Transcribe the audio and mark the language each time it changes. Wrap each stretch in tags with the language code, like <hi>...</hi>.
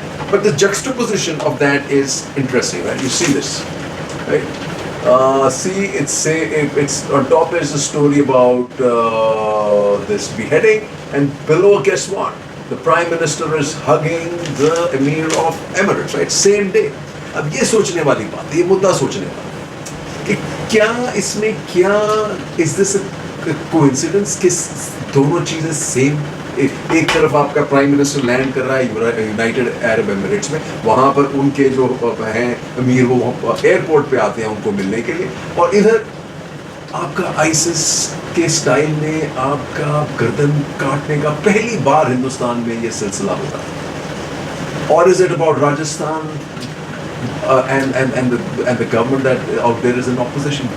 <en>But the juxtaposition of that is interesting, right? You see this, right? It's on top is a story about this beheading, and below, guess what? The Prime Minister is hugging the Emir of Emirates, right? Same day.</en> <hi>अब ये सोचने वाली बात है, ये मुद्दा सोचने वाला कि क्या इसमें क्या</hi> <en>is this a coincidence</en> <hi>कि दोनों चीजें सेम, एक तरफ आपका प्राइम मिनिस्टर लैंड कर रहा है यूनाइटेड अरब एमिरेट्स में, वहाँ पर उनके जो हैं अमीर वो एयरपोर्ट पे आते हैं उनको मिलने के लिए, और इधर आपका आईसिस के स्टाइल में आपका गर्दन काटने का पहली बार हिंदुस्तान में ये सिलसिला होता है.</hi> <en>और is it about Rajasthan and the government that out there is in opposition?</en>